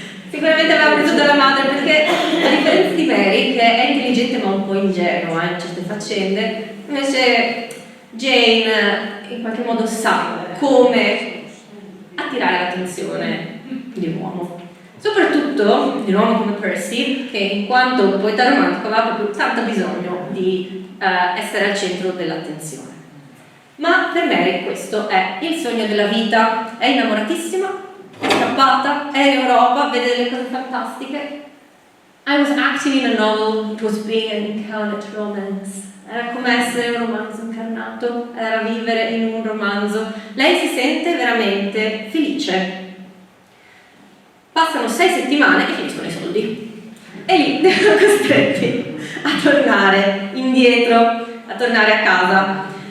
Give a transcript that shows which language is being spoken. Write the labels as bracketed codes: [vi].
[it] Perché a differenza di Mary, che è intelligente ma un po' ingenua in certe faccende, invece Jane in qualche modo sa come attirare l'attenzione di un uomo, soprattutto di un uomo come Percy, che in quanto poeta romantico aveva proprio tanto bisogno di essere al centro dell'attenzione. Ma per Mary questo è il sogno della vita, è innamoratissima, è scappata, è in Europa, vede delle cose fantastiche. [en] I was acting in a novel, it was being an incarnate romance. [it] Era come essere un romanzo incarnato, era vivere in un romanzo. Lei si sente veramente felice. Passano 6 settimane e finiscono i soldi. E lì sono costretti a tornare indietro, a tornare a casa.